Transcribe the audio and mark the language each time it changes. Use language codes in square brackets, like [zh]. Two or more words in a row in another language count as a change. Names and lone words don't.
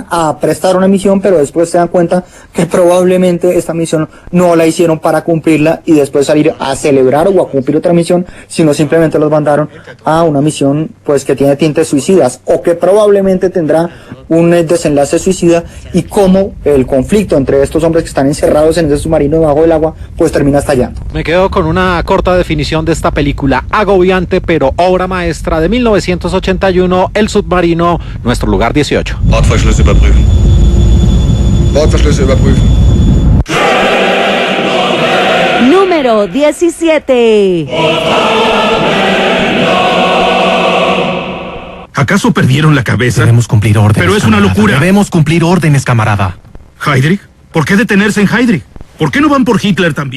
[es] a prestar una misión, pero después se dan cuenta que probablemente esta misión no la hicieron para cumplirla y después salir a celebrar o a cumplir otra misión, sino simplemente los mandaron a una misión pues que tiene tintes suicidas o que probablemente tendrá un desenlace suicida, y cómo el conflicto entre estos hombres que están encerrados en ese submarino debajo del agua pues termina estallando. Me quedo con una corta definición de esta película, agobiante pero obra maestra de 1981, El submarino, nuestro lugar 18. [de] Bordverschlüsse überprüfen. Bordverschlüsse überprüfen. [es] Número 17. ¿Acaso perdieron la cabeza? Debemos cumplir órdenes. Pero es una camarada. locura. Debemos cumplir órdenes, camarada. ¿Heydrich? ¿Por qué detenerse en Heydrich? ¿Por qué no van por Hitler también?